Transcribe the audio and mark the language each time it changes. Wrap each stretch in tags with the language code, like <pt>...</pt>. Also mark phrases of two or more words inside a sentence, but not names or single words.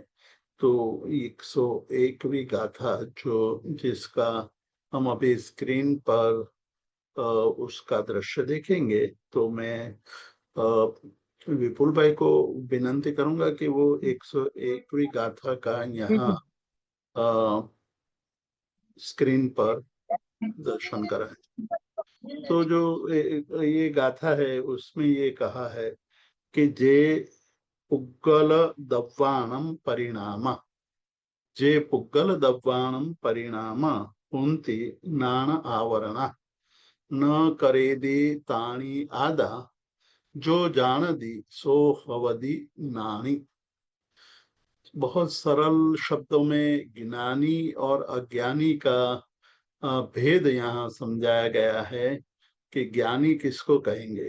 <hi>तो 101वीं गाथा जो जिसका हम अभी स्क्रीन पर उसका दृश्य देखेंगे, तो मैं विपुल भाई को विनंती करूंगा कि वो 101वीं गाथा का यहाँ स्क्रीन पर दर्शन कराएं। तो जो ये गाथा है उसमें ये कहा है कि</hi> <pra>जे पुग्गल दव्वाणम परिणाम, जे पुग्गल दव्वाणम परिणाम पुंति नाण आवरण न करेदि ताणी आदा जो जान दी सो हवदी नानी।</pra> <hi>बहुत सरल शब्दों में ज्ञानी और अज्ञानी का भेद यहाँ समझाया गया है कि ज्ञानी किसको कहेंगे?</hi>